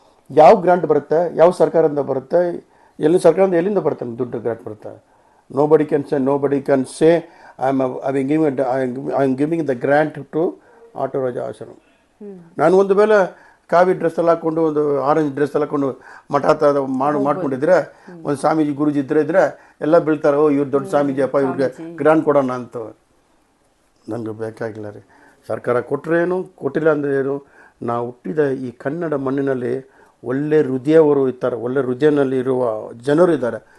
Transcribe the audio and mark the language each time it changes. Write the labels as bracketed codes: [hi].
[kn] ಯಾವ ಗ್ರಾಂಟ್ ಬರುತ್ತೆ, ಯಾವ ಸರ್ಕಾರದಿಂದ ಬರುತ್ತೆ, ಸರ್ಕಾರದಿಂದ ಎಲ್ಲಿಂದ ಬರುತ್ತೆ ದುಡ್ಡು ಗ್ರಾಂಟ್ ಬರುತ್ತೆ? [en] nobody can say I am giving the grant to auto Raja ashram. [kn] ನಾನು ಒಂದು ವೇಳೆ ಕಾವಿ ಡ್ರೆಸ್ ಎಲ್ಲ ಹಾಕ್ಕೊಂಡು, ಒಂದು ಆರೆಂಜ್ ಡ್ರೆಸ್ ಎಲ್ಲ ಹಾಕೊಂಡು ಮಠ ಮಾಡ್ಕೊಂಡಿದ್ರೆ, ಒಂದು ಸ್ವಾಮೀಜಿ ಗುರುಜಿ ಇದ್ರೆ ಎಲ್ಲ ಬೀಳ್ತಾರೆ, ಇವ್ರು ದೊಡ್ಡ ಸ್ವಾಮೀಜಿ ಅಪ್ಪ, ಇವ್ರಿಗೆ ಗ್ರಾಂಟ್ ಕೊಡೋಣ ಅಂತ. ನನಗೆ ಬೇಕಾಗಿಲ್ಲ ರೀ. ಸರ್ಕಾರ ಕೊಟ್ಟರೆ ಏನು, ಕೊಟ್ಟಿಲ್ಲ ಅಂದರೆ ಏನು. ನಾವು ಹುಟ್ಟಿದ ಈ ಕನ್ನಡ ಮಣ್ಣಿನಲ್ಲಿ ಒಳ್ಳೆ ಹೃದಯವರು ಇರ್ತಾರೆ, ಒಳ್ಳೆ ಹೃದಯನಲ್ಲಿ ಇರುವ ಜನರು ಇದ್ದಾರೆ.